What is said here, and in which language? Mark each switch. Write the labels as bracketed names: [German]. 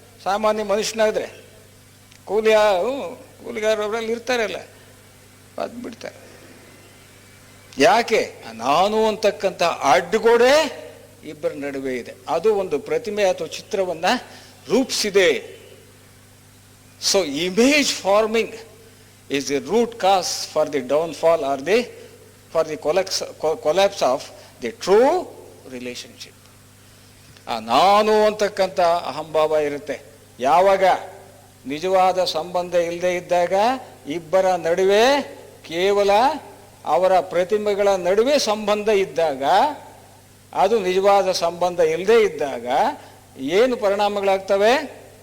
[Kannada] ಸಾಮಾನ್ಯ ಮನುಷ್ಯನಾದ್ರೆ ಕೂಲಿಗಾರರಲ್ಲಿ ಇರ್ತಾರಲ್ಲ, ಒದ್ದು ಬಿಡ್ತಾರೆ. ಯಾಕೆ? ನಾನು ಅಂತಕ್ಕಂಥ ಅಡ್ಡುಗೋಡೆ ಇಬ್ಬರ ನಡುವೆ ಇದೆ. ಅದು ಒಂದು ಪ್ರತಿಮೆ ಅಥವಾ ಚಿತ್ರವನ್ನ ರೂಪಿಸಿದೆ. [English] So image forming is the root cause for the downfall or for the collapse of the true relationship. [Kannada] ನಾನು ಅಂತಕ್ಕಂಥ ಅಹಂಭಾವ ಇರುತ್ತೆ. ಯಾವಾಗ ನಿಜವಾದ ಸಂಬಂಧ ಇಲ್ಲದೆ ಇದ್ದಾಗ, ಇಬ್ಬರ ನಡುವೆ ಕೇವಲ ಅವರ ಪ್ರತಿಮೆಗಳ ನಡುವೆ ಸಂಬಂಧ ಇದ್ದಾಗ, ಅದು ನಿಜವಾದ ಸಂಬಂಧ ಇಲ್ಲದೆ ಇದ್ದಾಗ ಏನು ಪರಿಣಾಮಗಳಾಗ್ತವೆ?